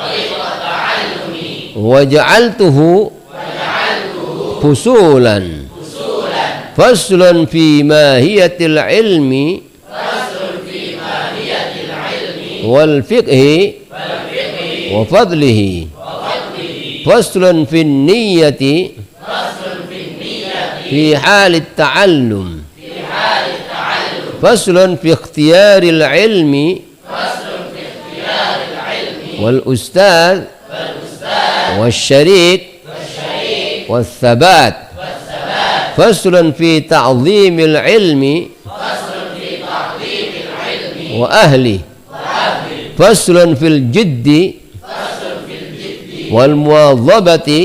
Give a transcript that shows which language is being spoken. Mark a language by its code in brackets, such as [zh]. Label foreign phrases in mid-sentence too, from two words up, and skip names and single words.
[ar] وجعلته فصولا فصل في ماهية العلم والفقه وفضله فصل في النية في حال التعلم فصل في اختيار العلم والأستاذ والشريك والثبات فصل في تعظيم العلم وأهله فصل في الجد والمواظبة